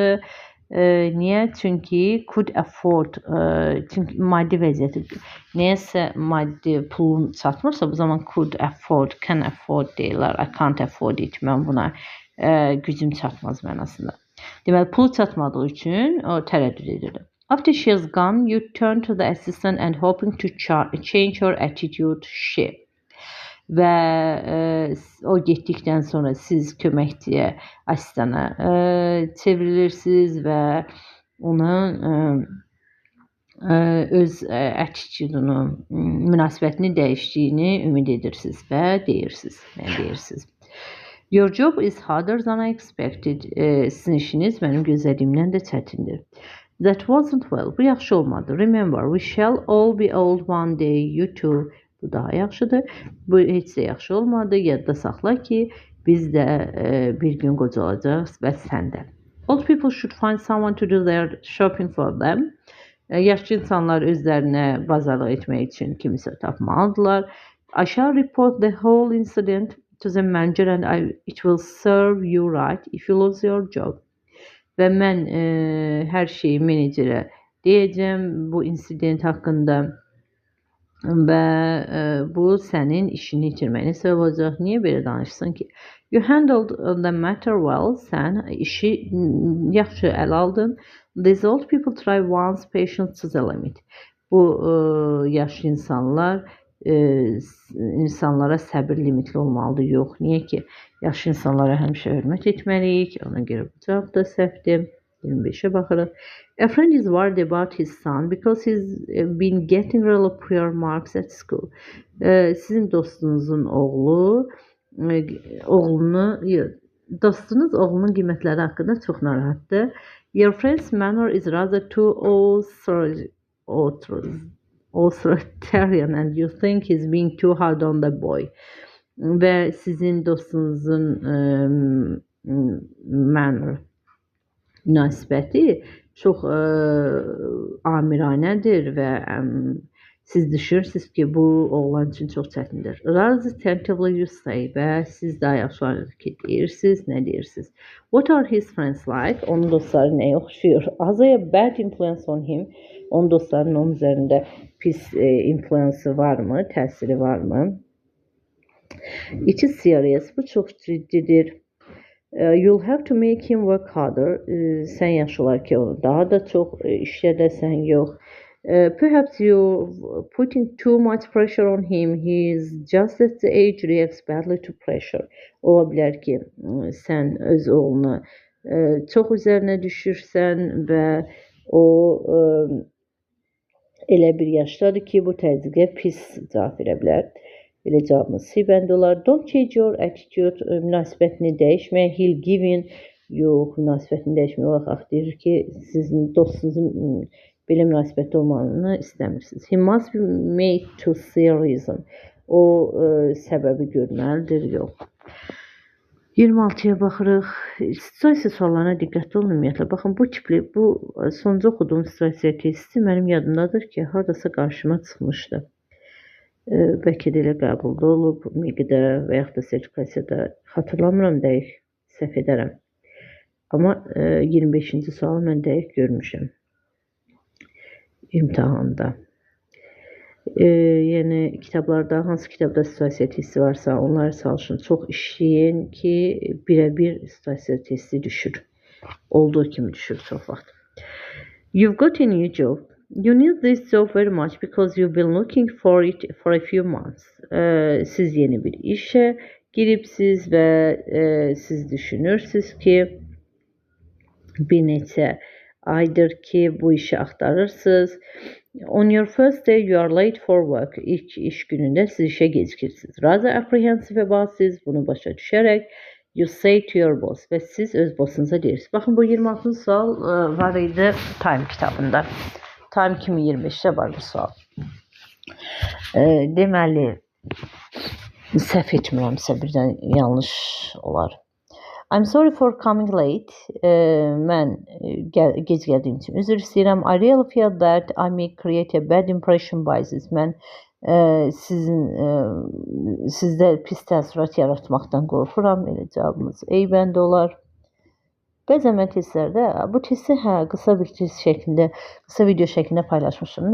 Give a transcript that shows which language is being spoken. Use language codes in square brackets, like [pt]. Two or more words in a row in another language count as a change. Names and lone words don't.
[az] Niyə? Çünki [en] could afford, [az] çünki maddi vəziyyəti, nəyəsə maddi pulun çatmırsa, bu zaman [en] could afford, can afford [az] deyirlər. [en] I can't afford it, [az] mən buna gücüm çatmaz mənasında. Deməli, pulu çatmadığı üçün o tərəddüd edirdi. [en] After she has gone, you turn to the assistant and hoping to change her attitude, she. [az] və o getdikdən sonra siz köməkçiyə, asistana çevrilirsiniz və onun öz attitude-unu, münasibətini dəyişdiyini ümid edirsiniz və deyirsiniz. [en] Your job is harder than I expected. [az] Sizin işiniz mənim gözlədiyimdən də çətindir. [en] That wasn't well. [az] Bu yaxşı olmadı. [en] Remember, we shall all be old one day. You too. [az] Bu daha yaxşıdır. Bu heç də yaxşı olmadı. Yadda saxla ki, biz də bir gün qocalacağız və sən də. [en] Old people should find someone to do their shopping for them. [az] Yaşlı insanlar özlərinə bazarlıq etmək üçün kimisə tapmalıdırlar. [en] I shall report the whole incident to the manager and it will serve you right if you lose your job. [az] Və mən hər şeyi menecerə deyəcəm bu insident haqqında və bu sənin işini itirməyinə səbəb olacaq. Niyə belə danışsın ki? [en] You handled the matter well. [az] Sən işi yaxşı əl aldın. [en] These old people try one's patience to the limit. [az] Bu yaşlı insanlar insanlara səbir limitli olmalıdır. Yox, niyə ki? Yaşlı insanlara həmişə hörmət etməliyik. Ona görə bu cavab da səhvdir. 25'e baxırıq. [en] A friend is worried about his son because he's been getting really poor marks at school. [az] Sizin dostunuzun dostunuz oğlunun qiymətləri haqqında çox narahatdır. [en] Your friend's manner is rather too authoritarian and you think he's being too hard on the boy. [az] Və sizin dostunuzun münasibəti çox amiranədir və siz düşünürsünüz ki, bu oğlan üçün çox çətindir. [en] Rather tentatively you say [az] və siz daha yaxşı ki, deyirsiniz, nə deyirsiniz? [en] What are his friends like? [az] Onun dostları nəyə oxşuyur? [en] Has a bad influence on him? [az] Onun dostlarının onun üzərində pis influensı varmı, təsiri varmı? [en] It is serious. [az] Bu çox ciddidir. [en] You'll have to make him work harder. [az] Sən yaxşı olar ki, onu daha da çox işlədəsən, yox. [en] Perhaps you're putting too much pressure on him. He is just at the age reacts badly to pressure. [az] Ola bilər ki, sən öz oğlunu çox üzərinə düşürsən və o elə bir yaşdadır ki, bu təzyiqə pis cavab verə bilər. Belə cavabımız C bəndə olar. [en] Don't change your attitude. [az] Münasibətini dəyişmə. [en] He'll give in. [az] Yox, münasibətini dəyişmə olaraq deyir ki, sizin dostunuzun belə münasibətdə olmanını istəmirsiniz. [en] He must be made to see reason. [az] O səbəbi görməlidir, yox. 26'ya baxırıq. Situasiya suallarına diqqətli olun ümumiyyətlə. Baxın, bu sonuncu oxuduğum situasiya testi mənim yadımdadır ki, haradasa qarşıma çıxmışdı. Bəlkə də elə qəbulda olub, miqdə və yaxud da sertifikasiyada xatırlamıram, dəqiq səhv edərəm. Amma 25-ci sualı mən dəqiq görmüşəm imtahanda. Yəni kitablarda, hansı kitabda situasiya testi varsa onları çalışın, çox işləyin ki, birə-bir situasiya testi düşür. Olduğu kimi düşür çox vaxt. [en] You've got a new job. You need this job very much because you've been looking for it for a few months. [az] Siz yeni bir işe giripsiz və siz düşünürsünüz ki, bir neçə aydır ki, bu işi axtarırsınız. [en] On your first day you are late for work. [az] İlk iş günündə siz işe gecikirsiniz. [en] Rather apprehensive about [az] siz bunu başa düşərək [en] you say to your boss [az] və siz öz bossunuza deyirsiniz. Baxın, bu 26. sual var idi Time kitabında. Time 2025'də var bu sual. Deməli, səhv etmirəmsə birdən yanlış olar. [en] I'm sorry for coming late. [az] Mən gec gəldiyim üçün üzr istəyirəm. [en] I really feel that I may create a bad impression by this. [az] Mən sizdə pis təəssürat yaratmaqdan qorxuram. Elə cavabımız A bəndə olar. Bəzən mən testlərdə, bu testi qısa bir test şəklində, qısa video şəklində paylaşmışım.